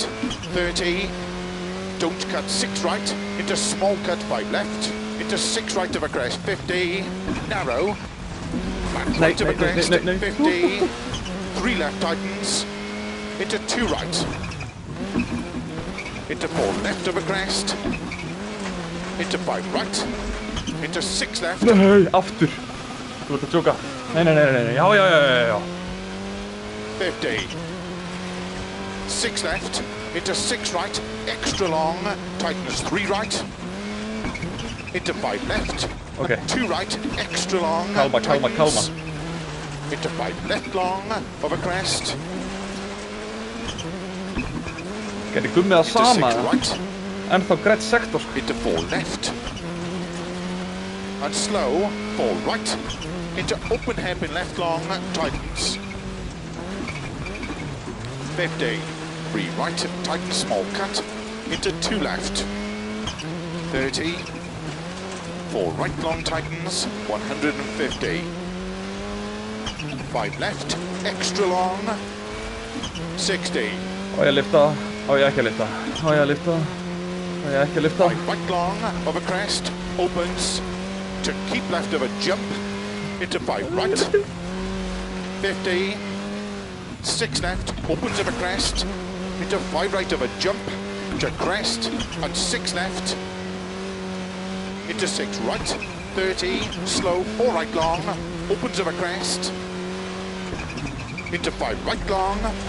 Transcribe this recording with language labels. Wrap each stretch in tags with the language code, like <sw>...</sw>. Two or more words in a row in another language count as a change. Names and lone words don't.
<en>30, don't cut, 6 right, into small cut, 5 left, into 6 right of a crest, 50, narrow, flat right of a crest, 50, 3 left tightens, into 2 right, into 4 left of a crest, into 5 right, into 6 left.</en> <is>Nei, aftur. Þú ert að tjóka. Nei, já.</is> <en>50. 6 left, into 6 right, extra long, tightens 3 right, into 5 left, Okay. 2 right, extra long, Calma. into 5 left long, over crest,</en> <is>Gerði gummið að</is> <en>into 6</en> <is>sama,</is> <en>right,</en> <is>ennþá grætt sektor.</is> <en>into 4 left, and slow, 4 right, into open hairpin left long, tightens, 50, 3 right, tightens small cut, into 2 left, 30, 4 right long tightens, 150, 5 left, extra long, 60,</en> <is>Á ég að lifta? Á ég ekki að lifta? Á ég að lifta? Á ég ekki að lifta?</is> <en>5 right long, over crest, opens, to keep left of a jump, into 5 right, 50, 6 left, opens of a crest, into 5 right of a jump, to crest, and 6 left, into 6 right, 30, slow, 4 right long, opens of a crest, into 5 right long,</en>